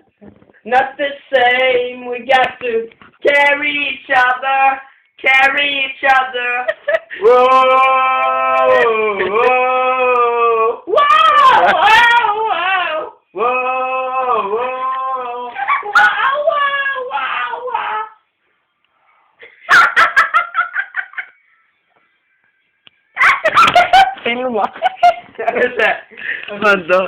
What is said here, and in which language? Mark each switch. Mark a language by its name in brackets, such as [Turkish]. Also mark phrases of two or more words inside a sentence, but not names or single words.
[English] Not the same. We got to carry each other. Carry each other. Whoa. Whoa. Whoa. Whoa. Whoa. Whoa. Whoa. Wow, wow, wow. [Norwegian] Filma. Hva er det? Vent da.